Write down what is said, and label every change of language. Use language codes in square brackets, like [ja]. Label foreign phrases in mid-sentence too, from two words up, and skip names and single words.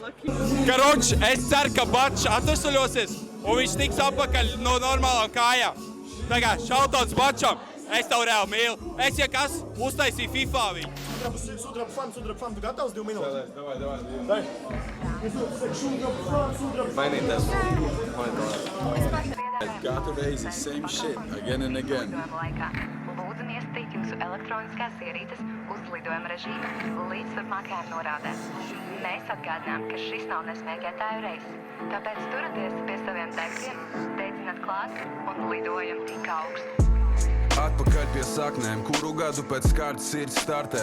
[lv] Karoč, es ceru, ka Bačs atvesaļosies un viņš tiks atpakaļ no normālām kājām. Tā kā, šautauts Bačam, es tev reāli mīlu. Es, ja kas, uztaisīju FIFA viņu. Sudraba fan, tu gatavs 2 minūtes? Davai. Mainīties. Katru reizi, [en] same shit, again and again. [lv] Lūdzam iestatīt jūsu elektroniskās ierīces uz lidojuma režīmu līdz turpmākajām norādēm. Mēs atgādinām, ka šis nav nesmēķētāju reiss, tāpēc turaties pie saviem tekstiem, steidzināt klāt un lidojam tik augstu. Atpakaļ pie saknēm, kuru gadu pēc kārtas sirds startē.